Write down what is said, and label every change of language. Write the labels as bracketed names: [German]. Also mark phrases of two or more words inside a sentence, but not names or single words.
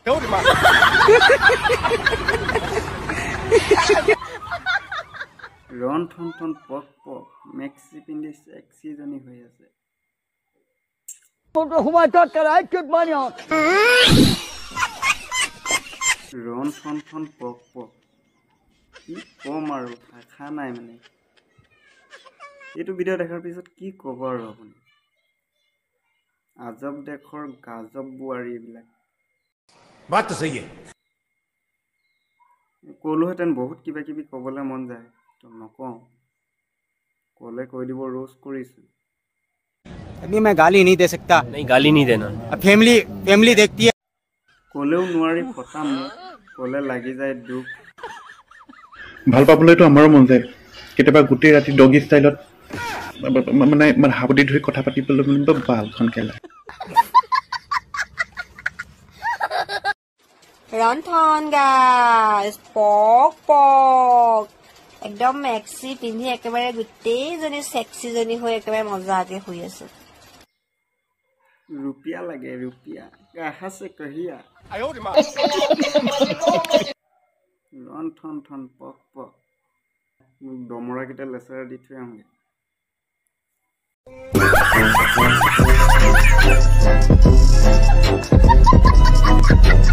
[Assamese] ৰন্ধন পক পক মেক্সি পিন্ধি সেক্সিজনী হৈ আছে ৰন্ধন পক পক কি কম আৰু ভাষা নাই মানে এইটো ভিডিঅ' দেখাৰ পিছত কি ক'ব আৰু আপুনি আজব দেশৰ গাজব বোৱাৰী এইবিলাক [Hindi] बात तो सही है [Assamese] ক'লোহেঁতেন বহুত কিবা কিবি ক'বলৈ মন যায় তো নকওঁ ক'লে কৈ দিব ৰোষ্ট কৰিছোঁ [Hindi] अभी मैं गाली नहीं दे सकता नहीं गाली नहीं देना फैमिली देखती है [Assamese] ক'লেও নোৱাৰি ফটাম ক'লে লাগি যায় দুখ ভাল পাবলৈতো আমাৰো মন যায় কেতিয়াবা গোটেই ৰাতি [English] doggy styleত [Assamese] মানে হাবুতি ধৰি কথা পাতিবলৈ মানে বালখন খেলা ৰন্ধন গাইজ পক পক একদম মেক্সি পিন্ধি একেবাৰে গোটেইজনী সেক্সিজনী হৈ একেবাৰে মজাকে শুই আছে रुपया लगे रुपया कहाँ से कहिया रन ठन ठन पक पक डमरा केटा लेसरा दी थৈ आहुंगे